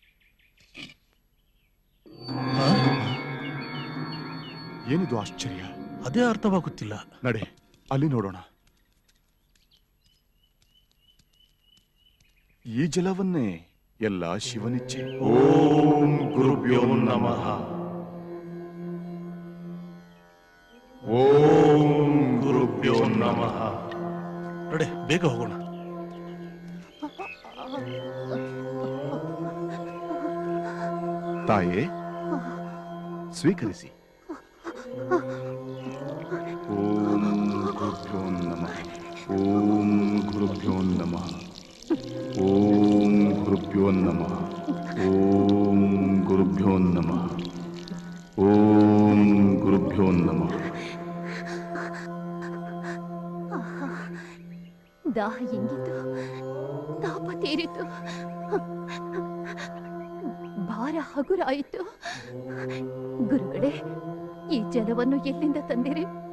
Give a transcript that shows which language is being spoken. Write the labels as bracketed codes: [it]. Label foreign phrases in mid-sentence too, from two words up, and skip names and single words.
[kn] ಏನಿದು ಆಶ್ಚರ್ಯ? ಅದೇ ಅರ್ಥವಾಗುತ್ತಿಲ್ಲ. ನಡೆ, ಅಲ್ಲಿ ನೋಡೋಣ. ಈ ಜಲವನ್ನೇ ಎಲ್ಲ ಶಿವನಿಚ್ಛೆ. [sa] ಓಂ ಗುರುಭ್ಯೋ ನಮಃ. ಓಂ ಗುರುಭ್ಯೋ ನಮಃ. [kn] ನಡೆ, ಬೇಗ ಹೋಗೋಣ. ತಾಯೇ, ಸ್ವೀಕರಿಸಿ. [sa] ಓಂ ಗುರುಭ್ಯೋ ನಮಃ. ಓಂ ಗುರುಭ್ಯೋ ನಮಃ. ಓಂ ಗುರುಭ್ಯೋ ನಮಃ. ಓಂ ಗುರುಭ್ಯೋ ನಮಃ. ಓಂ ಗುರುಭ್ಯೋ ನಮಃ. [kn] ದಾಹ ಎಂಗಿತು, ತಾಪ ತೀರಿತು, ಭಾರ ಹಗುರಾಯಿತು. ಗುರುಗಳೇ, ಈ ಜಲವನ್ನು ಎಲ್ಲಿಂದ ತಂದಿರಿ?